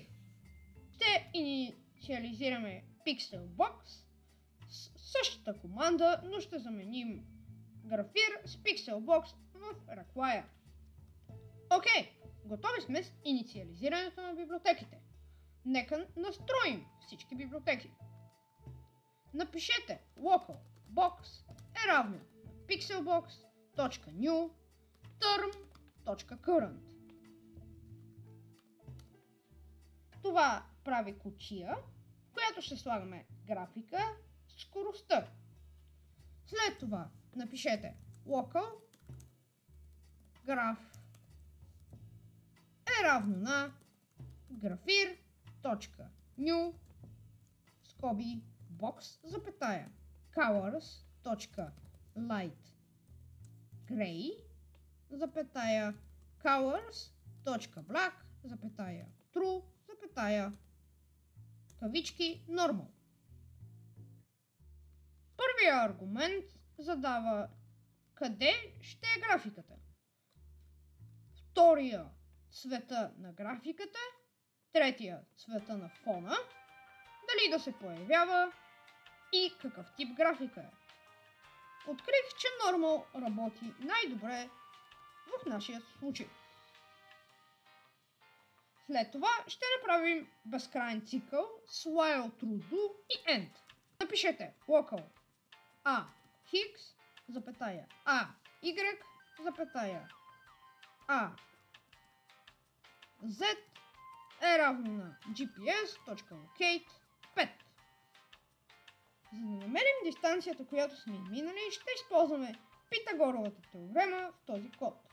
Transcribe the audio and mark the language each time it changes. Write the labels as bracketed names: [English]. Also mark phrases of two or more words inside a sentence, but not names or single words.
[Bulgarian] Ще инициализираме Pixelbox с същата команда, но ще заменим Grafir с Pixelbox в require. Окей, готови сме с инициализирането на библиотеките. Нека настроим всички библиотеки. Напишете [English] local box [Bulgarian] е равно на [English] pixelbox.new term.current. [Bulgarian] Това прави кутия, в която ще слагаме графика, скоростта. След това напишете [English] local graph [Bulgarian] е равно на grafir.new скоби box запетая [English] colors.light gray [Bulgarian] запетая colors.black запетая true запетая кавички normal. Първият аргумент задава къде ще е графиката. Втория цвета на графиката, третия цвета на фона, дали да се появява и какъв тип графика е. Открих, че Normal работи най-добре в нашия случай. След това ще направим безкрайен цикъл с [English] while, true, do [Bulgarian] и end. Напишете [English] local a x [Bulgarian] запетая a y запетая a z е равно на [English] gps.locate 5. [Bulgarian] За да намерим дистанцията, която сме изминали, ще използваме Питагоровата теорема в този код.